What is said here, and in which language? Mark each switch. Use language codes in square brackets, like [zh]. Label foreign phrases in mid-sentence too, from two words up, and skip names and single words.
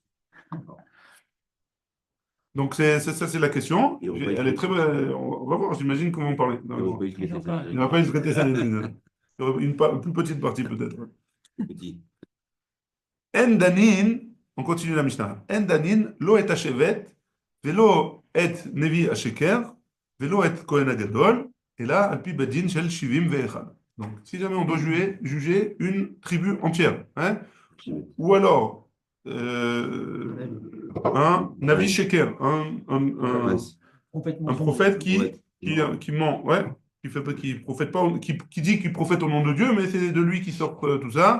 [fr] Donc, ça, c'est la question. Elle est très belle. On va voir, j'imagine qu'on va en parler. Il va pas utiliser ça. Il ne va pas traiter ça. Il y aura une plus petite partie, peut-être. Petit. [he] אין דנין, [fr] on continue la Mishnah. [he] אין דנין, לא את השבט, ולא את נביא השקר, ולא את כהן הגדול, [fr] et là, [he] על פי בית דין של שבעים ואחד. [fr] Donc, si jamais on doit juger une tribu entière, hein, ou alors un [he] נביא שקר, [fr] un prophète qui ment, ouais, qui prophète pas, qui dit qu'il prophète au nom de Dieu, mais c'est de lui qui sort tout ça.